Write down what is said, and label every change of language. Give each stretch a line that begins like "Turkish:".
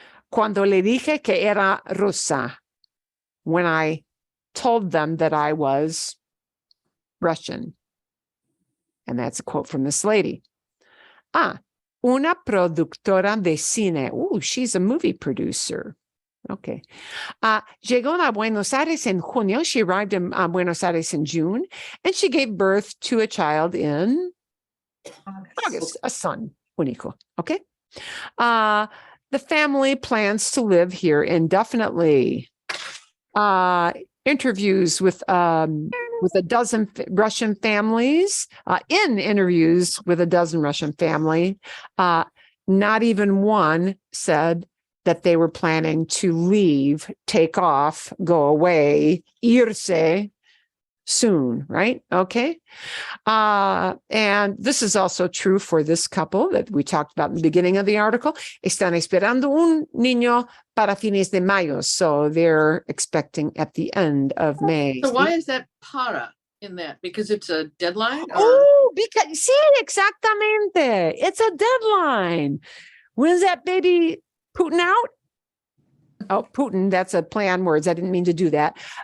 Spanish: Cuando le dije que era rusa,
English: when I told them that I was Russian. And that's a quote from this lady.
Spanish: Una productora de cine.
English: Ooh, she's a movie producer. Okay.
Spanish: Llegó a Buenos Aires en junio.
English: She arrived in Buenos Aires in June, and she gave birth to a child in August, a son, único. Okay. The family plans to live here indefinitely. Interviews with a dozen Russian families, in interviews with a dozen Russian family, not even one said that they were planning to leave, take off, go away, irse, soon, right? Okay. And this is also true for this couple that we talked about in the beginning of the article.
Spanish: Están esperando un niño para fines de mayo.
English: So they're expecting at the end of May. So why is that para in that? Because it's a deadline? Or? Oh, because,
Spanish: sí, exactamente.
English: It's a deadline. When's that baby Putin out? Oh, Putin, that's a play on words. I didn't mean to do that.